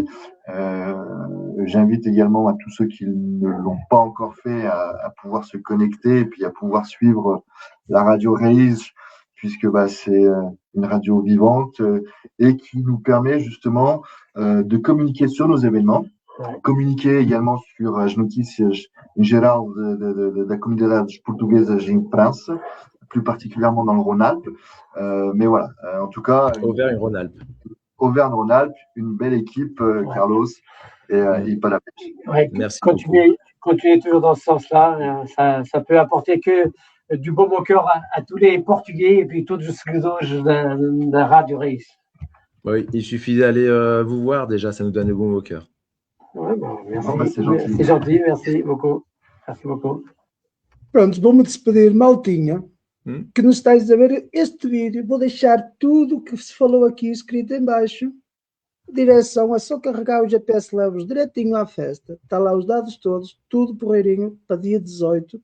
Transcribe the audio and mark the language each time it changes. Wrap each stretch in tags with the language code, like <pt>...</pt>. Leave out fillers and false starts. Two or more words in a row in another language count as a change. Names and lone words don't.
<fr>J'invite également à tous ceux qui ne l'ont pas encore fait à pouvoir se connecter et puis à pouvoir suivre la radio Raízes puisque c'est une radio vivante et qui nous permet justement de communiquer sur nos événements, communiquer également sur</fr> <pt>as notícias em geral da comunidade portuguesa em</pt> <fr>France, plus particulièrement dans le Rhône-Alpes. Mais voilà, en tout cas, Auvergne-Rhône-Alpes. Auvergne-Rhône-Alpes, une belle équipe, Carlos, et pas la pêche. Ouais, Merci continuez toujours dans ce sens-là. Ça peut apporter que du baume au cœur à tous les Portugais et puis tous les</fr> <pt>seguidores da Rádio Reis.</pt> <fr>Oui, il suffit d'aller vous voir déjà, ça nous donne le baume au cœur. Ouais, merci, c'est gentil. C'est gentil, merci beaucoup. Merci beaucoup.</fr> <pt>Pronto, vou-me despedir, maltinha, que nos estáis a ver este vídeo. Vou deixar tudo o que se falou aqui escrito em baixo. Direção, é só carregar o GPS, leva-vos direitinho à festa. Está lá os dados todos, tudo porreirinho, para dia 18.</pt>